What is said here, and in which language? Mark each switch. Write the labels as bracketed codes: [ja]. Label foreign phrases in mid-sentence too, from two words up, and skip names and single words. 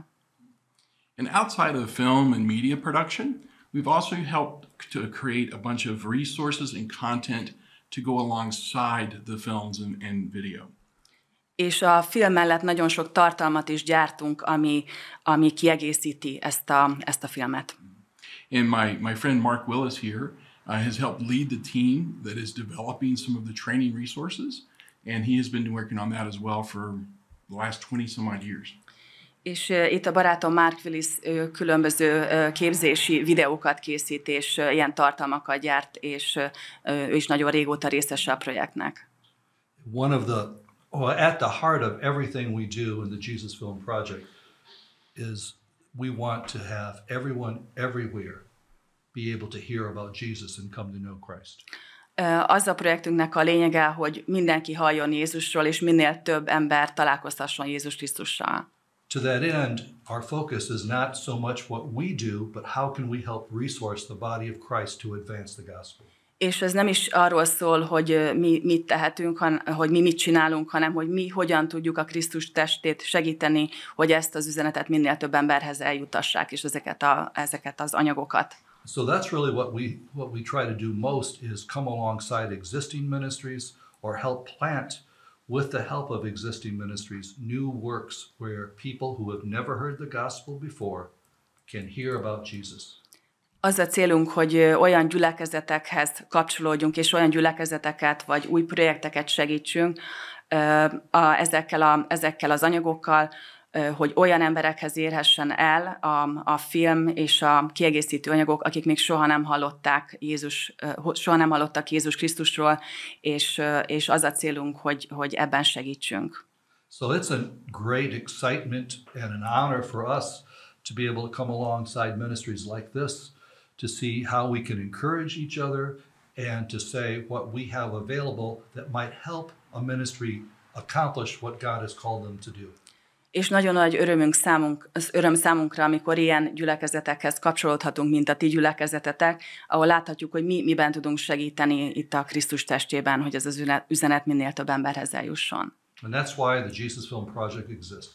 [en] And outside of film and media production, we've also helped to create a bunch of resources and content to go alongside the films and video. [hu] És a film mellett nagyon sok tartalmat is gyártunk, ami kiegészíti ezt a filmet. [en] And my friend Mark Willis here has helped lead the team that is developing some of the training resources, and he has been working on that as well for the last 20 some odd years. [hu] És itt a barátom Mark Willis különböző képzési videókat készít, és ilyen tartalmakat gyárt, és ő is nagyon régóta részese a projektnek. [en] At the heart of everything we do in the Jesus Film Project is we want to have everyone everywhere be able to hear about Jesus and come to know Christ. [hu] Az a projektünknek a lényege, hogy mindenki halljon Jézusról, és minél több ember találkozhasson Jézus Krisztussal. [en] To that end, our focus is not so much what we do, but how can we help resource the body of Christ to advance the gospel. [hu] És ez nem is arról szól, hogy mi mit tehetünk, hogy mi mit csinálunk, hanem hogy mi hogyan tudjuk a Krisztus testét segíteni, hogy ezt az üzenetet minél több emberhez eljutassák, és ezeket az anyagokat. [en] So that's really what we try to do most is come alongside existing ministries or help plant with the help of existing ministries new works where people who have never heard the gospel before can hear about Jesus. [hu] Az a célunk, hogy olyan gyülekezetekhez kapcsolódjunk, és olyan gyülekezeteket vagy új projekteket segítsünk ezekkel az anyagokkal, hogy olyan emberekhez érhessen el a film és a kiegészítő anyagok, akik még soha nem hallottak Jézus Krisztusról, és az a célunk, hogy ebben segítsünk. [en] So it's a great excitement and an honor for us to be able to come alongside ministries like this, to see how we can encourage each other and to say what we have available that might help a ministry accomplish what God has called them to do. [hu] És nagyon nagy öröm számunkra, amikor ilyen gyülekezetekhez kapcsolódhatunk, mint a ti gyülekezetetek, ahol láthatjuk, hogy miben tudunk segíteni itt a Krisztus testében, hogy ez az üzenet minél több emberhez eljusson. [en] And that's why the Jesus Film Project exists.